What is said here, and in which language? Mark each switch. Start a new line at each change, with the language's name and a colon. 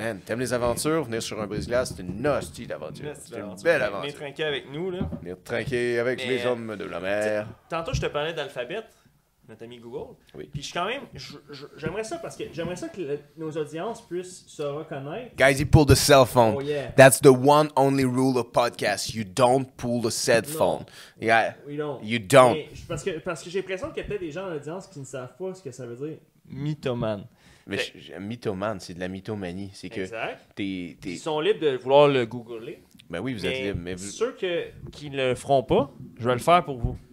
French: Man, t'aimes les aventures? Venir sur un brise-glace, c'est une hostie d'aventure. C'est une Aventure. belle Venez aventure. trinquer avec nous, là. Venir trinquer avec Mais, les hommes de la mer. Tantôt, je te parlais d'Alphabet, notre ami Google. Oui. Puis je suis quand même, j'aimerais ça parce que j'aimerais ça que nos audiences puissent se reconnaître.
English: Guys, he pulled the cell phone. Oh yeah. That's the one only rule of podcast. You don't pull the cell phone. Yeah. We don't. You don't.
French: Mais parce que j'ai l'impression qu'il y a peut-être des gens dans l'audience qui ne savent pas ce que ça veut dire. Mythomane. Mais mythomane, c'est de la mythomanie. C'est que Exact. t'es. Ils sont libres de vouloir le googler. Ben oui, vous êtes Mais libre. Mais vous... ceux qui ne le feront pas, je vais le faire pour vous.